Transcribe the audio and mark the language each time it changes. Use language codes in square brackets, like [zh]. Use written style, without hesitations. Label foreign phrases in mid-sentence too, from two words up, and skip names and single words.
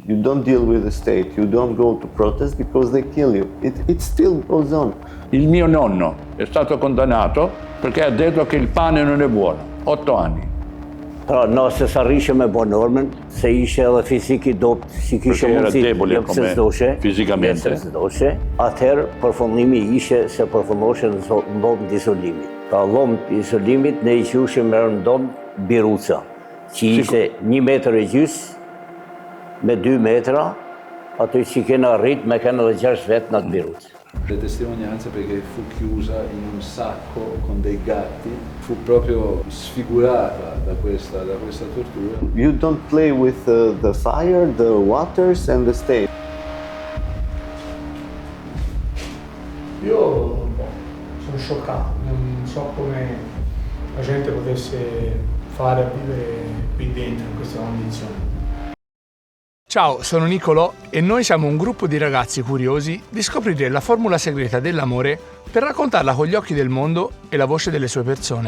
[en] You don't deal with the state, you don't go to protest because they kill you. It still goes on. [it] Il mio nonno è stato condannato perché ha detto che il pane non è buono. 8 anni. [sq] Pra nëse s'arrishe me bo normën, se ishe edhe fizik i dopt, si kishe [it] Perché era [sq] mundësi [it] debole [sq] jep se [it] come [sq] s'doshe, [it] fisicamente. [sq] jep se s'doshe, atëherë përfundimi ishe se përfundoshe në dhomë të isolimit. Pra dhomë të isolimit ne i qushim me rëndom Biruca, që ishe 1 metër e gjys me 2 metra, ato që kena rrit me kena dhe 6 vetë në atë Biruc. [it] Le testimonianze perché fu chiusa in un sacco con dei gatti, fu proprio sfigurata da questa tortura. [en] You don't play with the fire, the waters and the state. [it] Io sono scioccato, non so come la gente potesse fare a vivere qui dentro in queste condizioni. Ciao, sono Nicolò e noi siamo un gruppo di ragazzi curiosi di scoprire la formula segreta dell'amore per raccontarla con gli occhi del mondo e la voce delle sue persone.